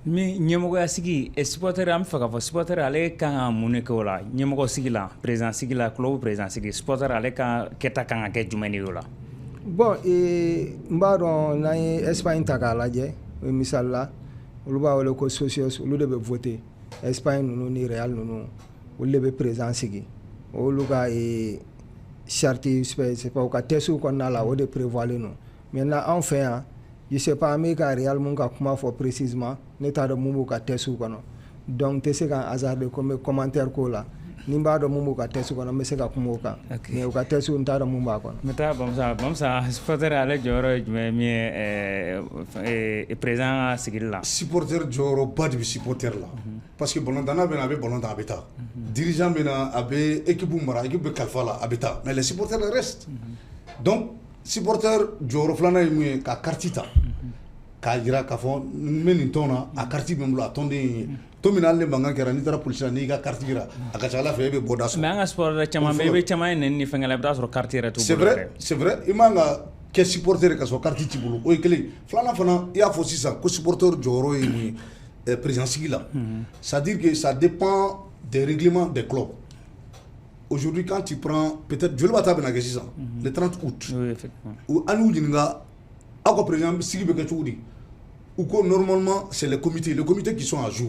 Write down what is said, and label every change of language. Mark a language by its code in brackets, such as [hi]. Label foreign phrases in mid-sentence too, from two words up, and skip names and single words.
[bm] mais ɲɛmɔgɔya sigi supporter an bɛ fɛ k'a fɔ supporter ale kan ka mun de kɛ o la ɲɛmɔgɔ sigi la président sigi la club président sigi supporter ale ka kɛta kan ka kɛ jumɛn de ye o la. bon n b'a dɔn n'an ye Espagne ta k'a lajɛ misali la olu b'a wele ko socios olu de bɛ voter Espagne ninnu ni Real ninnu olu de bɛ président sigi olu ka charte [fr] c'est pas au cas [bm] testu kɔnɔna la o de prévoilen non maintenant anw fɛ yan [fr] je sais pas [bm] an bɛ ka Real mun ka kuma fɔ précisément ne t'a dɔn mun b'u ka testu kɔnɔ donc tɛ se ka hasarder ko n bɛ commentaire k'o la ni n b'a dɔn mun b'u ka testu kɔnɔ n bɛ se ka kuma o kan mais u ka testu n t'a dɔn mun b'a kɔnɔ. n bɛ taa Bamusa supporter ale jɔyɔrɔ ye jumɛn min ye président sigili la. supporter jɔyɔrɔba de bɛ supporter la parce que balontanna bɛ na a bɛ balon ta a bɛ taa dirigeant bɛ na a bɛ équipe mara équipe bɛ kalifa la a bɛ taa [fr] mais les supporters restent [bm] donc supporter jɔyɔrɔ filanan ye mun ye ka carte ta k'a jira k'a fɔ n bɛ nin tɔn na a carte bɛ n bolo a tɔnden ye to min hali ni mankan kɛra n'i taara polisi la n'i ka carte jira a ka ca Ala fɛ e bɛ bɔ da sɔrɔ. mais an ka supporter caman bɛ i bɛ caman ye nɛni ni fɛnkɛ la i bɛ taa sɔrɔ carte yɛrɛ t'u bolo. [fr] c'est vrai c'est vrai [bm] i man ka kɛ supporter ka sɔrɔ carte t'i bolo o ye kelen filanan fana i y'a fɔ sisan ko supporter jɔyɔrɔ ye mun ye président sigi la [fr] c'est à dire que ça dépend des règlements des clubs. Aujourd'hui, quand tu prends, peut-être, je ne vais pas t'abenagé ça, le 30 août, ou à nous, par exemple, si ou que normalement, c'est les comités qui sont à jour.